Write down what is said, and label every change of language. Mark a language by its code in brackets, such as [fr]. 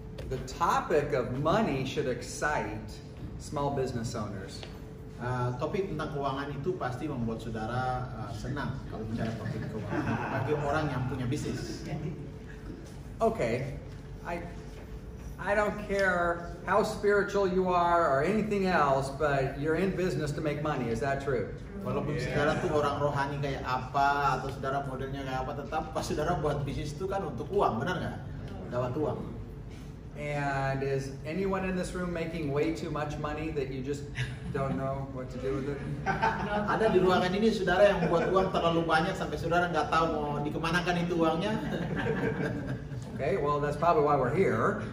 [en] The topic of money should excite small business owners. [id] Topik tentang keuangan itu pasti membuat saudara senang kalau bicara topik keuangan bagi orang yang punya bisnis. [en] Okay, I don't care how spiritual you are or anything else, but you're in business to make money. Is that true? [id] Walaupun saudara tuh orang rohani kayak apa atau saudara modelnya kayak apa, tetap pas saudara buat bisnis itu kan untuk uang, benar nggak? Dapat uang. [en] And is anyone in this room making way too much money that you just don't know what to do with it? [id] Ada di ruangan ini saudara yang buat uang terlalu banyak sampai saudara nggak tahu mau dikemanakan itu uangnya. [en] Okay, well that's probably why we're here.